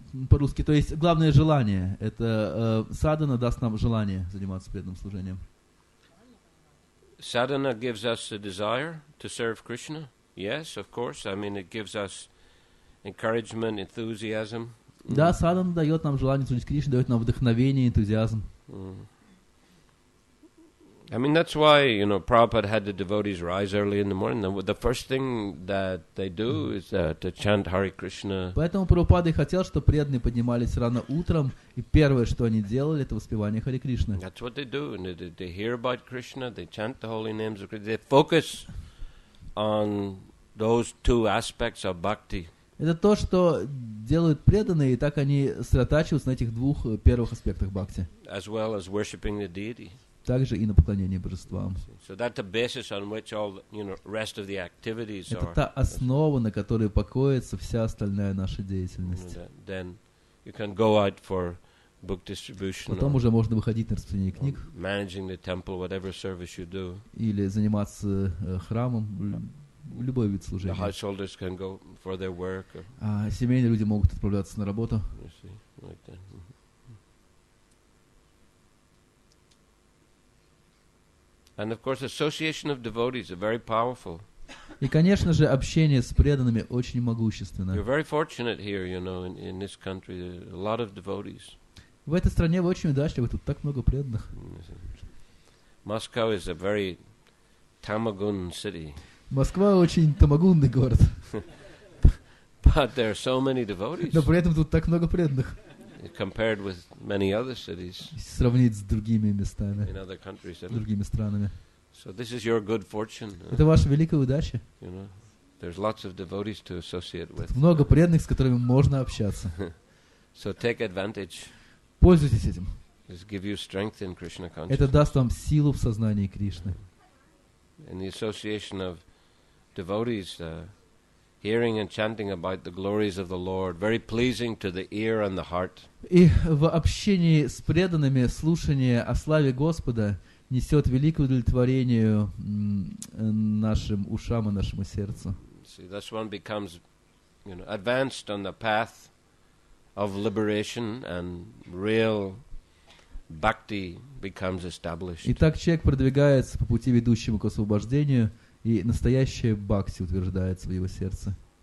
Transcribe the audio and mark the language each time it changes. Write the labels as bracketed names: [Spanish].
[Russian] По-русски, то есть главное желание — это садхана даст нам желание заниматься преданным служением. [English] Sadhana gives us a desire to serve Krishna. Yes, of course. I mean, it gives us encouragement, enthusiasm. [Russian] Да, садхана дает нам желание служить Кришне, дает нам вдохновение, энтузиазм. [English] I mean, that's why, Prabhupada had the devotees rise early in the morning. The first thing that they do is to chant Hare Krishna. [Russian] Поэтому Прабхупада и хотел, чтобы преданные поднимались рано утром, и первое, что они делали, это воспевание Харе Кришны. [English] That's what they do. And they hear about Krishna, they chant the holy names of Krishna. They focus on those two aspects of bhakti. [Russian] Это то, что делают преданные, и так они сосредотачиваются на этих двух первых аспектах бхакти. [English] As well as worshipping the deity. [Russian] Также и на поклонение божествам. [English] So that's the basis on which all rest of the activities are. [Russian] Это та основа, на которой покоится вся остальная наша деятельность. [English] Then you can go out for book distribution. [Russian] Потом уже можно выходить на распространение книг. [English] Managing the temple, whatever service you do. [Russian] Или заниматься храмом, любой вид служения. [English] The householders can go for their work. [Russian] А семейные люди могут отправляться на работу. [English] You see, like that. And of course, association of devotees are very powerful. [Russian] И, конечно же, общение с преданными очень могущественно. [English] You're very fortunate here, in this country. There are a lot of devotees. [Russian] В этой стране вы очень удачливы, тут так много преданных. [English] Moscow is a very tamagun city. [Russian] Москва очень тамагунный город. [English] But there are so many devotees. [Russian] Но при этом тут так много преданных. [English] Compared with many other cities. [Russian] Сравнить с другими местами, [English] in other countries, [Russian] другими странами. [English] So this is your good fortune. [Russian] Это ваша великая удача. [English] There's lots of devotees to associate with. [Russian] Много преданных, с которыми можно общаться. [English] So take advantage. [Russian] Пользуйтесь этим. [English] This give you strength in Krishna consciousness. [Russian] Это даст вам силу в сознании Кришны. [English] In the association of devotees, hearing and chanting about the glories of the Lord, very pleasing to the ear and the heart. [Russian] И в общении с преданными слушание о славе Господа несет великое удовлетворение нашим ушам и нашему сердцу. [English] See, thus one becomes, advanced on the path of liberation, and real bhakti becomes established. [Russian] И так человек продвигается по пути, ведущему к освобождению, и настоящая бхакти утверждается в его сердце.